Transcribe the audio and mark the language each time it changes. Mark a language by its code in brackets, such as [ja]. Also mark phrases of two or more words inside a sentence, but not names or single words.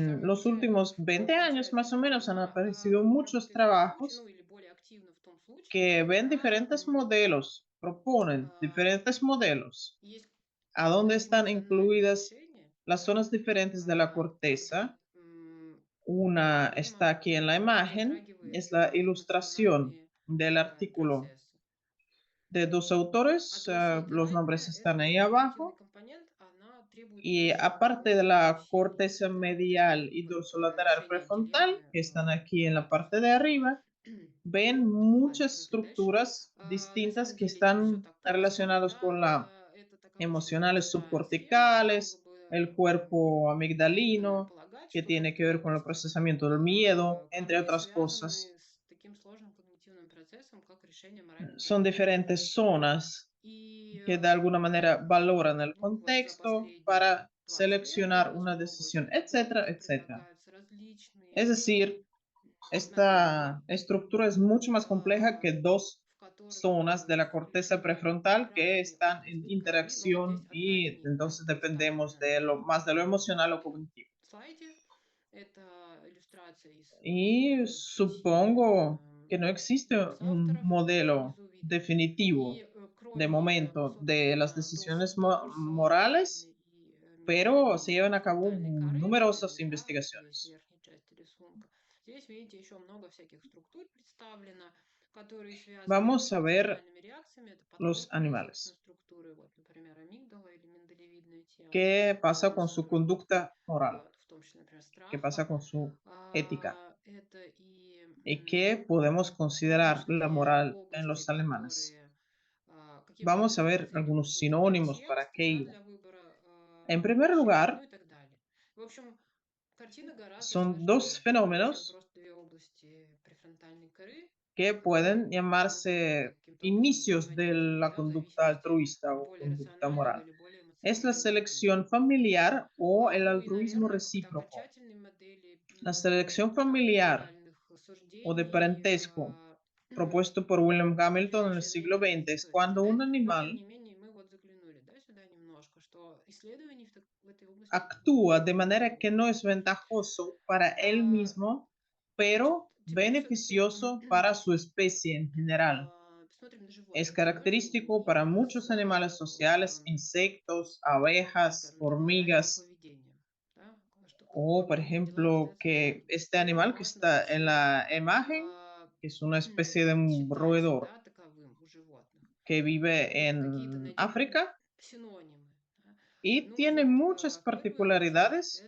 [es] En [ru] самая [es] los [ru] медиальная [es] últimos [ru] ФК, [es] 20 años [ru] получается, [es] más o [ru] что [es] menos han [ru] она [es] aparecido muchos [ru] работает в том случае, ну [es] trabajos [ru] или более активна в том случае, [es] que ven [ru] когда [es] diferentes modelos, proponen diferentes modelos [ru] есть [es] a dónde [ru] какое-то [es] están [ru] эмоциональное [es] incluidas [ru] решение, [es] las zonas diferentes de la [ru] которое [es] corteza. Una está [ru] видимо, [es] aquí en la imagen, [ru] затрагивает [es] es la ilustración [ru] эмоциональные [es] del artículo [ru] процессы. [es] de dos [ru] А [es] autores, los nombres [ru] дорсолатеральная– [es] están [ru] это [es] ahí [ru] когнитивный [es] abajo. [ru] компонент, она требует [es] Y [ru] больше [es] aparte de la [ru] фокусирования, [es] corteza [ru] да, вот это [es] medial y [ru] вот [es] dorsolateral [ru] решение [es] prefrontal, [ru] дилеммы, [es] que están aquí en [ru] да, [es] la [ru] это [es] parte de arriba, ven [ru] Ладно, [es] muchas [ru] смотри дальше. [es] estructuras [ru] На [es] distintas [ru] самом [es] que [ru] деле не все [es] están [ru] так просто, [es] relacionados [ru] да, [es] con la [ru] это такая очень [es] emocionales [ru] большая схема, и было [es] subcorticales, [ru] бы [es] el cuerpo [ru] наивно [es] amigdalino, [ru] полагать, [es] que [ru] что [es] tiene [ru] вот [es] que ver con el procesamiento del miedo, entre [ru] коры [es] otras cosas. [ru] связаны с таким сложным когнитивным процессом, как решение моральных [es] Son [ru] дилемм. [es] diferentes zonas [ru] И [es] que de alguna manera valoran el [ru] ну вот за [es] contexto [ru] последние [es] para [ru] 20 lет, да, [es] seleccionar una [ru] снова и [es] decisión, [ru] снова [es] etcétera, etcétera. [ru] предлагаются [es] Es [ru] различные [es] decir, [ru] модели, [es] esta estructura es mucho más compleja que dos [ru] в которых [es] zonas de la corteza [ru] решение [es] prefrontal que [ru] разные [es] están [ru] области [es] en [ru] коры, но вот здесь [es] interacción [ru] одна из [es] y [ru] них, да, [es] entonces dependemos [ru] представлена [es] de lo [ru] на [es] más de lo emocional o cognitivo. [ru] слайде. Это иллюстрация из [es] Y [ru] статьи [es] supongo que no existe [ru] одного из [es] un [ru] авторов, [es] modelo [ru] внизу видно. [es] definitivo [ru] И [es] de [ru] кроме [es] momento de las [ru] собственно [es] decisiones morales, [ru] дорсолатеральной и [es] pero [ru] медиальной [es] se llevan a cabo [ru] префронтальной коры, [es] numerosas [ru] да, вот здесь в [es] investigaciones. [ru] верхней части рисунка, здесь видите еще много всяких структур представлено, которые связаны с [es] Vamos a ver [ru] эмоциональными реакциями. Это [es] los [ru] подкожные, собственно, [es] animales. [ru] структуры. Вот, например, амигдала или миндалевидная тема. [es] ¿Qué pasa con su [ru] Самый, [es] conducta moral? [ru] вот, в том числе, например, [es] ¿Qué [ru] страха. [es] pasa con su ética? [ru] Это и [es] ¿Y qué podemos considerar la [ru] различные [es] moral en [ru] области, [es] los alemanes? [ru] которые каким-то [es] Vamos a [ru] образом [es] ver [ru] оценивают [es] algunos [ru] свой [es] sinónimos [ru] контекст, [es] para [ru] да, [es] aquello. [ru] для выбора [es] En primer [ru] решений, ну [es] lugar, [ru] и так далее. В общем, картина гораздо [es] son dos [ru] сложнее, чем [es] fenómenos [ru] просто две области префронтальной коры, [es] que pueden [ru] которые [es] llamarse [ru] каким-то образом [es] inicios de [ru] взаимодействуют, [es] la [ru] да, в [es] conducta [ru] зависимости [es] altruista [ru] от [es] o [ru] более [es] conducta [ru] рационального [es] moral. [ru] или более [es] Es la [ru] эмоционального [es] selección [ru] поведения. [es] familiar o el [ru] Ну и, [es] altruismo [ru] наверное, какой-то [es] recíproco. [ru] окончательной модели [es] La selección familiar [ru] медиальных [es] o de [ru] суждений [es] parentesco propuesto por William [ru] пока [es] Hamilton en el [ru] еще [es] siglo [ru] не [es] XX es [ru] стоит [es] cuando un [ru] ожидать, но тем [es] animal [ru] не менее мы вот заглянули, да, сюда немножко, что исследований в этой области [es] actúa de [ru] довольно [es] manera que [ru] много. [es] no es ventajoso para él mismo, [ru] Значит, [es] pero beneficioso para su especie en general. Es característico para muchos animales sociales, insectos, abejas, hormigas, o por ejemplo, que este animal que está en la imagen, que es una especie de un roedor que vive en África y tiene muchas particularidades.